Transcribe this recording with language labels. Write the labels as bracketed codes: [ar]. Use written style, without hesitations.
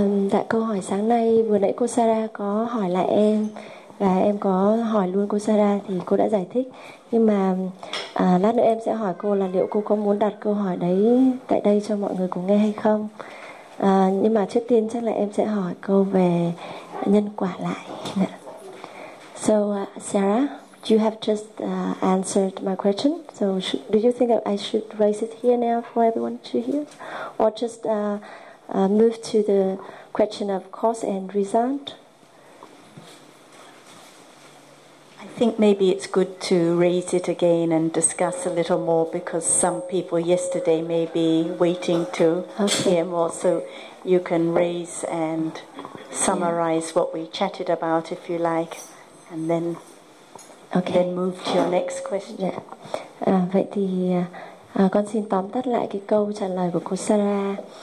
[vi] Tại câu hỏi sáng nay, vừa nãy cô Sarah có hỏi lại em và em có hỏi luôn cô Sarah thì cô đã giải thích. Nhưng mà lát nữa em sẽ hỏi cô là liệu cô có muốn đặt câu hỏi đấy tại đây cho mọi người cùng nghe hay không. Nhưng mà trước tiên chắc là em sẽ hỏi cô về nhân quả lại. [en] So Sarah, you have just answered my question. So do you think that I should raise it here now for everyone to hear? Or just move to the question of cause and result? I think maybe it's good to raise it again and discuss a little more because some people yesterday may be waiting to hear more. So you can raise and summarize what we chatted about if you like, and then then move to your next question. [vi] Vậy thì con xin tóm tắt lại cái câu trả lời của cô Sarah.